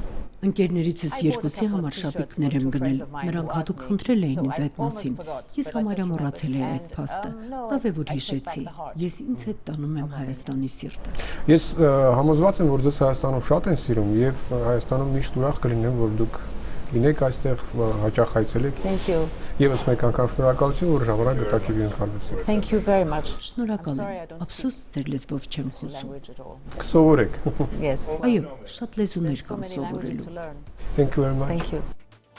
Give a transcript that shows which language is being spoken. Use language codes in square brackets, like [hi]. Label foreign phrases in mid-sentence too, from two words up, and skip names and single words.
[hy] Ընկերներիցս երկուսի համար շապիկներ եմ գնել։ Նրանք հատուկ խնդրել էին ինձ այդ մասին։ Ես համարյա մոռացել էի այդ փաստը։ Լավ է, որ հիշեցի։ Ես ինձ հետ տանում եմ Հայաստանի սիրտը։ Ես համոզված եմ, որ ձեզ Հայաստանում շատ են սիրում եւ Հայաստանում միշտ ուրախ կլինեմ, որ դուք լինեք այստեղ, հաճախ այցելեք։ [en] thank you. [hy] Եվս մեկ անգամ շնորհակալություն, որ ժամանակ գտաք եւ ընկալվեցիք։ [en] Thank you very much. [hy] Շնորհակալ եմ։ Ափսոս ձեր լեզվով չեմ խոսում։ Կսովորեք։ [en] Yes. [hy] Այո, շատ լեզուներ կան սովորելու։ [en] Thank you very much. Thank you.